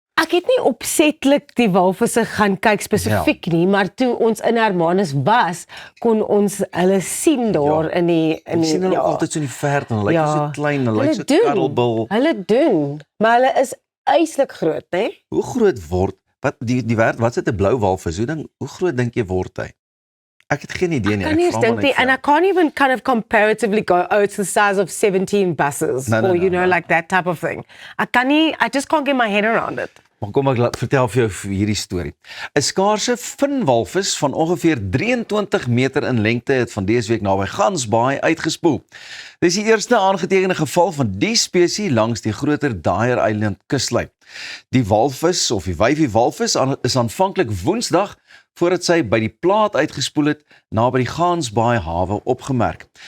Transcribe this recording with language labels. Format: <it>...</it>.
<af>Ek het nie opsetlik die walvisse gaan kyk spesifiek nie, maar toe ons in Hermanus was, kon ons hulle sien daar in die jy sien hulle altyd so in die verte en hulle lyk so klein, hulle lyk so karrelbil. Hulle doen, maar hulle is eislik groot, hè? Hoe groot word wat wat is 'n blou walvis? Hoe groot dink jy word hy? Ek het geen idee nie. Kan nie eens dink nie,</af> <en>and I can't even kind of comparatively go, oh, it's the size of 17 buses, or you know, like that type of thing. I just can't get my head around it.</en> <af>Maar kom ek vertel vir jou hierdie storie. 'n Skaarse vinwalvis van ongeveer 23 meter in lengte het van dese week naby Gansbaai uitgespoel. Dit is die eerste aangetekende geval van die spesies langs die groter Dyer Eiland kuslyn. Die walvis of die wyfie walvis is aanvanklik Woensdag voordat sy by die plaat uitgespoel het, naby die Gansbaai hawe opgemerk.</af>